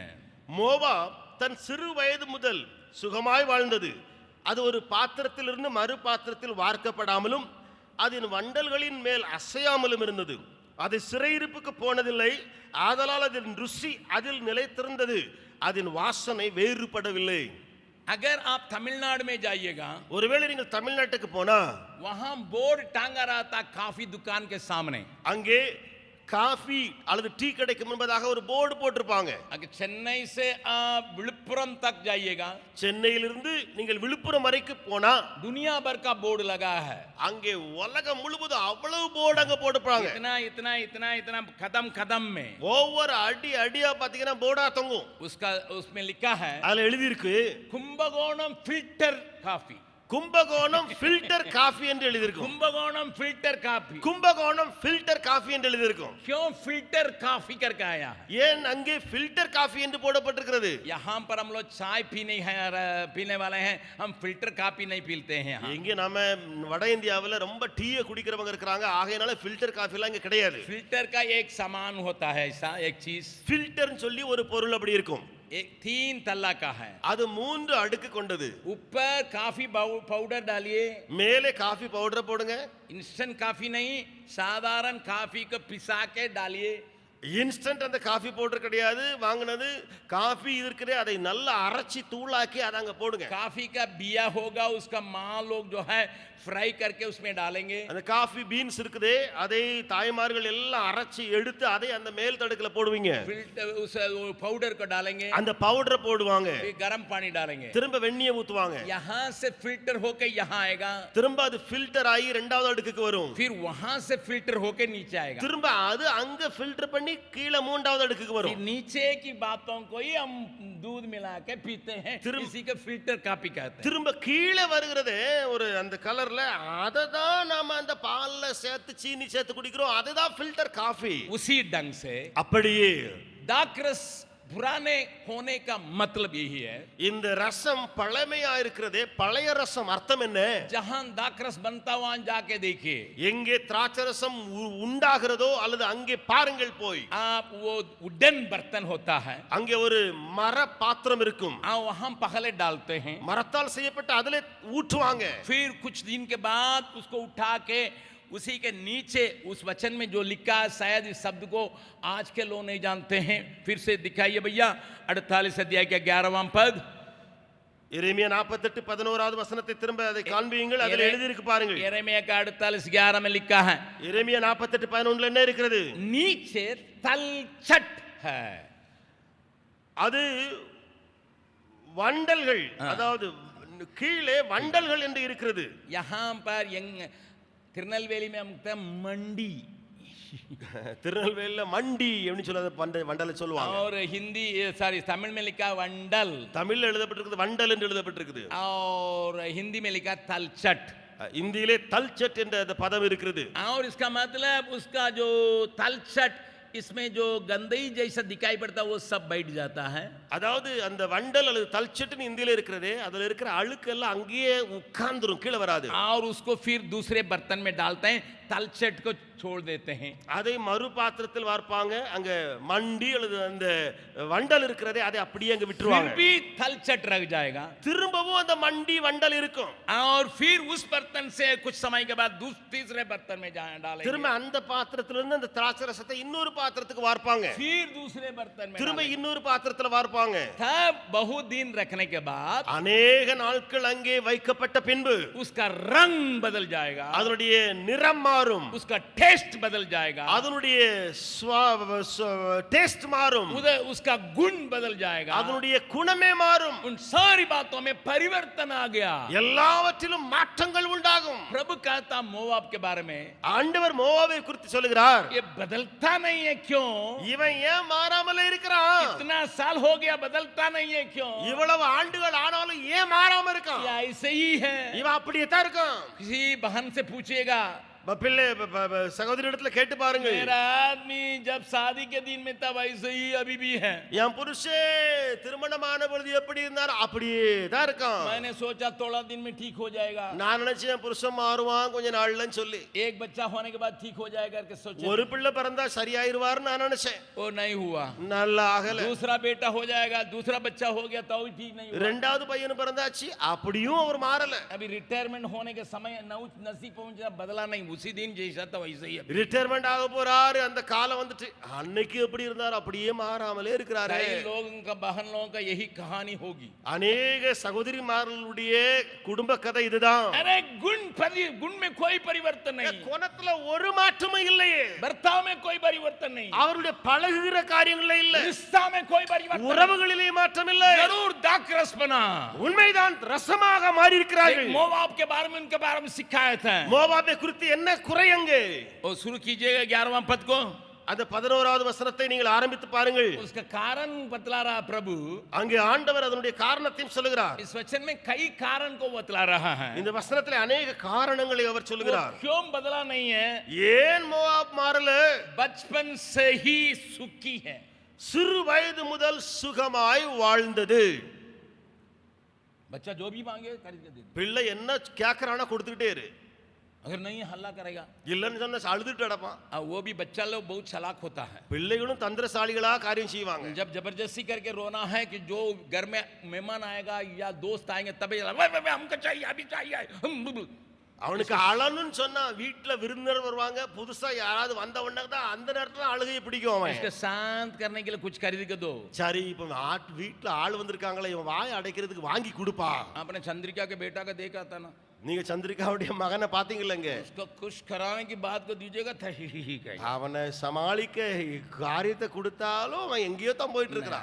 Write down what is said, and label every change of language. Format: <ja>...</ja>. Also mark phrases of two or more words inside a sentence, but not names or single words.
<ta>மோவாப் தன் சிறு வயது முதல் சுகமாய் வாழ்ந்தது. அது ஒரு பாத்திரத்திலிருந்து மறு பாத்திரத்தில் வார்க்கப்படாமலும் அதன் வண்டல்களின் மேல் அசையாமலும் இருந்தது. அது சிறையிருப்புக்கு போனதில்லை, ஆதலால் அதன் ருசி அதில் நிலைத்திருந்தது, அதன் வாசனை வேறுபடவில்லை.</ta> <hi>अगर आप तमिलनाडु में जाइएगा,</hi> <ta>ஒருவேளை நீங்கள் தமிழ்நாட்டுக்கு போனா</ta> <hi>वहां बोर्ड टांगा रहा था काफी दुकान के सामने।</hi> <ta>அங்கே காஃபி அல்லது டீ கடைக்கு முன்பதாக ஒரு போர்டு போட்டிருப்பாங்க.</ta> <hi>अगर चेन्नई से आप विलुपुरम तक जाइएगा,</hi> <ta>சென்னையிலிருந்து நீங்கள் விழுப்புரம் வரைக்கும் போனா</ta> <hi>दुनिया भर का बोर्ड लगा है।</hi> <ta>அங்கே உலகம் முழுவதும் அவ்வளவு போர்டு அங்க போட்டுப்பாங்க.</ta> <hi>इतना इतना इतना इतना कदम कदम में</hi> <ta>ஒவ்வொரு அடியா பாத்தீங்கன்னா போர்டா தொங்கும்.</ta> <hi>उसमें लिखा है</hi> <ta>அதுல எழுதி இருக்கு</ta> <hi>कुंभकोणम</hi> <en>filter coffee.</en> <ta>கும்பகோணம்</ta> <en>filter coffee</en> <ta>என்று எழுதி இருக்கும்.</ta> <hi>कुंभकोणम</hi> <en>filter coffee.</en> <ta>கும்பகோணம்</ta> <en>filter coffee</en> <ta>என்று எழுதி இருக்கும்.</ta> <hi>क्यों</hi> <en>filter coffee</en> <hi>करके आया है?</hi> <ta>ஏன் அங்கே</ta> <en>filter coffee</en> <ta>என்று போடப்பட்டிருக்கிறது?</ta> <hi>यहाँ पर हम लोग चाय पीने वाले हैं, हम</hi> <en>filter coffee</en> <hi>नहीं पीते हैं यहाँ।</hi> <ta>இங்க நாம வட இந்தியாவுல ரொம்ப டீயை குடிக்கிறவங்க இருக்காங்க, ஆகையனால</ta> <en>filter coffee</en> <ta>எல்லாம் இங்க கிடையாது.</ta> <hi>फिल्टर का एक सामान होता है, ऐसा एक चीज,</hi> <ta>ஃபில்டர்னு சொல்லி ஒரு பொருள் அப்படி இருக்கும்.</ta> <hi>एक 3 तल्ला का है।</hi> <ta>அது 3 அடுக்கு கொண்டது.</ta> <hi>ऊपर</hi> <en>coffee powder</en> <hi>डालिए,</hi> <ta>மேலே</ta> <en>coffee powder</en> <ta>போடுங்க.</ta> <en>instant coffee</en> <hi>नहीं, साधारण काफी को पिसा के डालिए।</hi> <ta>இன்ஸ்டன்ட் அந்த</ta> <en>coffee powder</en> <ta>கிடையாது, வாங்குனது காஃபி இருக்கிறே அதை நல்லா அரைச்சி தூளாக்கி அதை அங்க போடுங்க.</ta> <hi>काफी का बिया होगा, उसका मां लोग जो है फ्राई करके उसमें डालेंगे।</hi> <ta>அந்த</ta> <en>coffee beans</en> <ta>இருக்குதே, அதை தாய்மார்கள் எல்லாம் அரைச்சி எடுத்து அதை அந்த மேல் தடுக்குல போடுவீங்க.</ta> <hi>फिल्टर उस पाउडर को डालेंगे,</hi> <ta>அந்த பவுடரை போடுவாங்க.</ta> <hi>फिर गर्म पानी डालेंगे,</hi> <ta>திரும்ப வெந்நியை ஊத்துவாங்க.</ta> <hi>यहाँ से फिल्टर होके यहाँ आएगा,</hi> <ta>திரும்ப அது ஃபில்டர் ஆகி இரண்டாவது அடுக்குக்கு வரும்.</ta> <hi>फिर वहां से फिल्टर होके नीचे आएगा,</hi> <ta>திரும்ப அது அங்க ஃபில்டர் பண்ணி கீழே மூன்றாவது அடுக்குக்கு</ta> <hi>फिर</hi> <ta>வரும்.</ta> <hi>नीचे की बातों को ही हम दूध मिला के पीते हैं, इसी को</hi> <en>filter coffee</en> <hi>कहते हैं।</hi> <ta>திரும்ப கீழே வருகிறதே ஒரு அந்த கலர்ல, அதை தான் நாம அந்த பால்ல சேர்த்து சீனி சேர்த்து குடிக்கிறோம், அதுதான்</ta> <en>filter coffee.</en> <hi>उसी ढंग से</hi> <ta>அப்படியே</ta> <hi>दाखरस पुराने होने का मतलब यही है।</hi> <ta>இந்த ரசம் பழமையா இருக்கிறதே, பழைய ரசம் அர்த்தம் என்ன?</ta> <hi>जहां दाखरस बनता वहां जाके देखिए,</hi> <ta>எங்கே திராட்சை ரசம் உண்டாகிறதோ அல்லது அங்கே பாருங்கள் போய்.</ta> <hi>आप वो वुडन बर्तन होता है,</hi> <ta>அங்கே ஒரு மர பாத்திரம் இருக்கும்,</ta> <hi>वहां पहले डालते हैं,</hi> <ta>மரத்தால் செய்யப்பட்ட அதிலே ஊற்றுவாங்க.</ta> <hi>फिर कुछ दिन के बाद उसको उठा के उसी के नीचे उस वचन में जो लिखा है, शायद इस शब्द को आज के लोग नहीं जानते हैं, फिर से दिखाइए भैया 48 अध्याय के 11वां पद।</hi> <ta>எரேமியா 48:11வது வசனத்தை திரும்ப அதை காண்பியுங்கள், அதில் எழுதி இருக்கு பாருங்கள்.</ta> <hi>यिर्मयाह का 48:11 में लिखा है,</hi> <ta>எரேமியா 48:11ல என்ன இருக்கிறது?</ta> <hi>नीचे तलछट है।</hi> <ta>அது வண்டல்கள், அதாவது கீழே வண்டல்கள் என்று இருக்கிறது.</ta> <hi>यहाँ पर திருநெல்வேலி में हम कहते हैं मंडी,</hi> <ta>திருநெல்வேலியில மண்டி எப்படி சொல்றது, வண்டலை சொல்லுவாங்க.</ta> <hi>और हिंदी सॉरी तमिल में लिखा वंडल,</hi> <ta>தமிழ்ல எழுதப்பட்டிருக்குது வண்டல் என்று எழுதப்பட்டிருக்குது,</ta> <hi>और हिंदी में लिखा तलछट,</hi> <ta>இந்தியிலே தல்சட் என்ற அந்த பதம் இருக்கிறது.</ta> <hi>और इसका मतलब उसका जो तलछट, इसमें जो गंदगी जैसा दिखाई पड़ता है वो सब बैठ जाता है।</hi> <ta>அதாவது அந்த வண்டல் அல்லது தல்சட்னு இந்தியில இருக்கிறதே, அதுல இருக்கிற அழுக்கு எல்லாம் அங்கேயே உட்கார்ந்துரும், கீழே வராது.</ta> <hi>और उसको फिर दूसरे बर्तन में डालते हैं, तलछट को छोड़ देते हैं।</hi> <ta>அதை மறு பாத்திரத்தில் வார்ப்பாங்க, அங்க மண்டி அல்லது அந்த வண்டல் இருக்கிறதே அதை அப்படியே அங்க</ta> <hi>फिर</hi> <ta>விட்டுருவாங்க.</ta> <hi>भी तलछट रह जाएगा</hi> <ta>திரும்பவும் அந்த மண்டி வண்டல் இருக்கும்.</ta> <hi>और फिर उस बर्तन से कुछ समय के बाद तीसरे बर्तन में डालेंगे,</hi> <ta>திரும்ப அந்த பாத்திரத்திலிருந்து அந்த திராட்சை ரசத்தை இன்னொரு பாத்திரத்துக்கு வார்ப்பாங்க,</ta> <hi>फिर दूसरे बर्तन में</hi> <ta>திரும்ப</ta> <hi>डालेंगे।</hi> <ta>இன்னொரு பாத்திரத்துல வார்ப்பாங்க.</ta> <hi>तब बहुत दिन रखने के बाद</hi> <ta>அநேக நாட்கள் அங்கே வைக்கப்பட்ட பின்பு</ta> <hi>उसका रंग बदल जाएगा,</hi> <ta>அதனுடைய நிறம் மாறும்,</ta> <hi>उसका टेस्ट बदल जाएगा,</hi> <ta>அதனுடைய டேஸ்ட் மாறும்,</ta> <hi>उसका गुण बदल जाएगा,</hi> <ta>அதனுடைய குணமே மாறும்.</ta> <hi>उन सारी बातों में परिवर्तन आ गया।</hi> <ta>எல்லாவற்றிலும் மாற்றங்கள் உண்டாகும்.</ta> <hi>प्रभु कहता मोआब के बारे में,</hi> <ta>ஆண்டவர் மோவாபை குறித்து சொல்லுகிறார்,</ta> <hi>ये बदलता नहीं है क्यों?</hi> <ta>இவன் ஏன் மாறாமலே இருக்கிறான்?</ta> <hi>इतना साल हो गया बदलता नहीं है क्यों?</hi> <ta>இவ்வளவு ஆண்டுகள் ஆனாலும் ஏன் மாறாம இருக்கான்?</ta> <hi>ये ऐसे ही है।</hi> <ta>இவன் அப்படியே தான் இருக்கான்.</ta> <hi>किसी बहन से पूछिएगा,</hi> <ta>பிள்ளை சகோதரி இடத்துல கேட்டு பாருங்க,</ta> <hi>मेरा आदमी जब शादी के दिन में तब ऐसे ही अभी भी है।</hi> <ta>என் புருஷன் திருமணமான பொழுது எப்படி இருந்தார் அப்படியே தான் இருக்கான்.</ta> <hi>मैंने सोचा थोड़ा दिन में ठीक हो जाएगा,</hi> <ta>நான் நினைச்சேன் என் புருஷன் மாறுவான் கொஞ்ச நாள்லன்னு சொல்லி.</ta> <hi>एक बच्चा होने के बाद ठीक हो जाएगा करके सोचा,</hi> <ta>ஒரு பிள்ளை பிறந்தா சரியாயிருவார் நான் நினைச்சேன்.</ta> <hi>वो नहीं हुआ।</hi> <ta>நல்லா ஆகல.</ta> <hi>दूसरा बेटा हो जाएगा, दूसरा बच्चा हो गया तो भी ठीक नहीं हुआ।</hi> <ta>ரெண்டாவது பையன் பிறந்தாச்சு, அப்படியும் அவர் மாறல.</ta> <hi>अभी रिटायरमेंट होने के समय नजदीक पहुंचा, बदला नहीं, उसी दिन जैसा था वैसे ही।</hi> <ta>ரிட்டையர்மெண்ட் ஆக போறாரு, அந்த காலம் வந்துட்டு அன்னைக்கு எப்படி இருந்தார் அப்படியே மாறாமலே இருக்கிறாரு.</ta> <hi>कई लोगों का, बहन लोगों का यही कहानी होगी।</hi> <ta>அநேக சகோதரிமார்களுடைய குடும்ப கதை இதுதான்.</ta> <hi>अरे गुण में कोई परिवर्तन नहीं,</hi> <ta>குணத்துல ஒரு மாற்றமும் இல்லையே,</ta> <hi>बर्ताव में कोई परिवर्तन नहीं,</hi> <ta>அவருடைய பழகுகிற காரியங்களே இல்ல,</ta> <hi>रिश्ता में कोई परिवर्तन,</hi> <ta>உறவுகளிலே மாற்றம் இல்லை.</ta> <hi>जरूर दाखरस बना।</hi> <ta>உண்மைதான், ரசமாக மாறி இருக்கிறார்கள்.</ta> <hi>मोआब के बारे में, उनके बारे में शिकायत है।</hi> <ta>மோவாபை குறித்து என்ன குறை அங்கே?</ta> <hi>और शुरू कीजिएगा 11वां पद को,</hi> <ta>அந்த 11வது வசனத்தை நீங்கள் ஆரம்பித்து பாருங்கள்.</ta> <hi>उसका कारण बतला रहा प्रभु।</hi> <ta>அங்கே ஆண்டவர் அதனுடைய காரணத்தையும் சொல்லுகிறார்.</ta> <hi>इस वचन में कई कारण को बतला रहा है।</hi> <ta>இந்த வசனத்திலே अनेक காரணங்களை அவர் சொல்லுகிறார்.</ta> <hi>क्यों बदला नहीं है?</hi> <ta>ஏன் மோவாப் மாறல?</ta> <hi>बचपन से ही सुखी है,</hi> <ta>சிறு வயது முதல் சுகமாய் வாழ்ந்தது.</ta> <hi>बच्चा जो भी मांगे खरीद के दे,</hi> <ta>பிள்ளை என்ன கேக்குறானா கொடுத்துக்கிட்டே இரு,</ta> <hi>अगर नहीं हल्ला करेगा,</hi> <ta>இல்லன்னு சொன்னா அழுதுட்டு அடப்பான்.</ta> <hi>वो भी बच्चा लोग बहुत चालाक होता है।</hi> <ta>பிள்ளைகளும் தந்திரசாலிகளா காரியம் செய்வாங்க.</ta> <hi>जब जबरदस्ती करके रोना है कि जो घर में मेहमान आएगा या दोस्त आएंगे तभी हमको चाहिए, अभी चाहिए।</hi> <ta>அவனுக்கு அழணும்னு சொன்னா, வீட்டுல விருந்தினர் வருவாங்க, புதுசா யாராவது வந்த உடனே தான் அந்த நேரத்துல அழுகையை பிடிக்கும் அவன்.</ta> <hi>इसको शांत करने के लिए कुछ खरीद के दो।</hi> <ta>சரி, இப்ப வீட்டுல ஆள் வந்திருக்காங்களே, இவன் வாயை அடைக்கிறதுக்கு வாங்கி கொடுப்பா.</ta> <hi>आपने चंद्रिका के बेटा का देखा था ना,</hi> <ta>நீங்க சந்திரிகாவுடைய மகனை பாத்தீங்களங்க,</ta> <hi>उसको खुश कराने की बात को दीजिएगा था</hi> <ta>அவனை சமாளிக்க காரியத்தை கொடுத்தாலும் அவன் எங்கேயோ தான் போயிட்டு இருக்கிறான்.</ta>